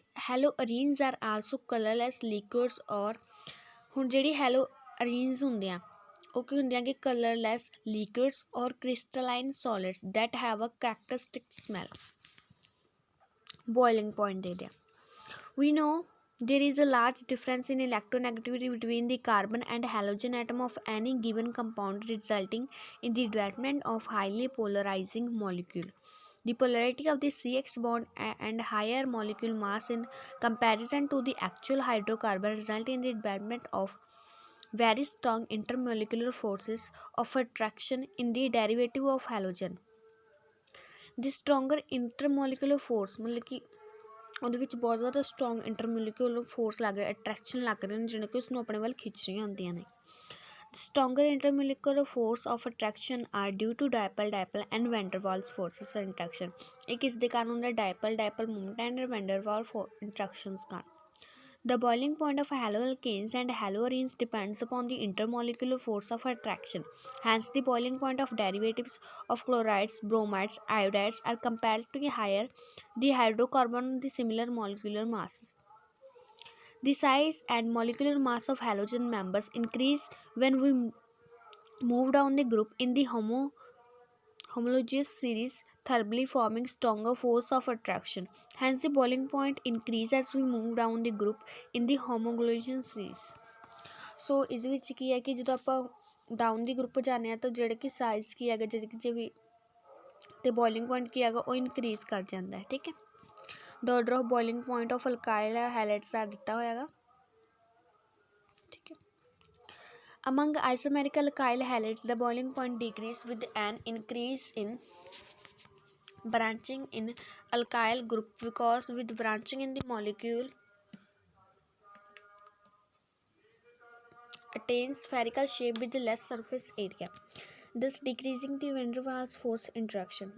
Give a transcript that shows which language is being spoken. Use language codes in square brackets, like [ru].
[en] Haloarenes are also colourless liquids. [pa] ਔਰ ਹੁਣ ਜਿਹੜੀ ਹੈਲੋਅਰੀਨਸ ਹੁੰਦੇ ਆ ਉਹ ਕੀ ਹੁੰਦੀਆਂ ਕਿ ਕਲਰਲੈਸ ਲਿਕੁਇਡਸ ਔਰ [en] Crystalline solids that have a characteristic smell. [pa] Boiling point ਦੇ ਦਿਆ। [en] We know there is a large difference in electronegativity between the carbon and halogen atom of any given compound, resulting in the development of highly polarizing molecule। The polarity of the CX bond and higher molecule mass in comparison to the actual hydrocarbon result in the development of very strong intermolecular forces of attraction in the derivative of halogen। The stronger intermolecular force [hi] मतलब कि [pa] ਉਹਦੇ ਵਿੱਚ ਬਹੁਤ ਜ਼ਿਆਦਾ strong intermolecular force ਲੱਗ ਰਿਹਾ, attraction ਲੱਗ ਰਹੇ ਨੇ ਜਿਹੜੇ ਕਿ ਉਸਨੂੰ ਆਪਣੇ ਵੱਲ ਖਿੱਚ ਰਹੀਆਂ ਹੁੰਦੀਆਂ ਨੇ। [en] Stronger intermolecular force of attraction are due to dipole dipole and van der Waals forces interaction. [pa] ਇਹ ਕਿਸ ਦੇ ਕਾਰਨ ਹੁੰਦਾ, [en] dipole dipole movement and van der Waal interactions [pa] ਕਾਰਨ। [en] The boiling point of haloalkanes and haloarenes depends upon the intermolecular force of attraction. Hence, the boiling point of derivatives of chlorides, bromides, iodides are comparatively higher the hydrocarbon the similar molecular masses. The size and molecular mass of halogen members increase when we move down the group in the homologous series, thermally forming stronger force of attraction. Hence, the boiling point increase as we move down the group in the homologous series। [pa] ਸੋ ਇਸ ਵਿੱਚ ਕੀ ਹੈ ਕਿ ਜਦੋਂ ਆਪਾਂ down ਦੀ group ਜਾਂਦੇ ਹਾਂ ਤਾਂ ਜਿਹੜੇ ਕਿ ਸਾਈਜ਼ ਕੀ ਹੈਗਾ, ਜੇ ਵੀ ਅਤੇ ਬੋਇਲਿੰਗ ਪੁਆਇੰਟ ਕੀ ਹੈਗਾ ਉਹ ਇਨਕਰੀਜ਼ ਕਰ ਜਾਂਦਾ ਹੈ। ਠੀਕ ਹੈ, [en] the order of boiling point of alkyl halides [pa] ਦਾ ਦਿੱਤਾ ਹੋਇਆ ਹੈਗਾ। ਠੀਕ ਹੈ, [en] among isomeric alkyl halides the boiling point decrease with an increase in branching in alkyl group, because with branching in the molecule attains spherical shape with less surface area, thus decreasing the van der Waals force interaction।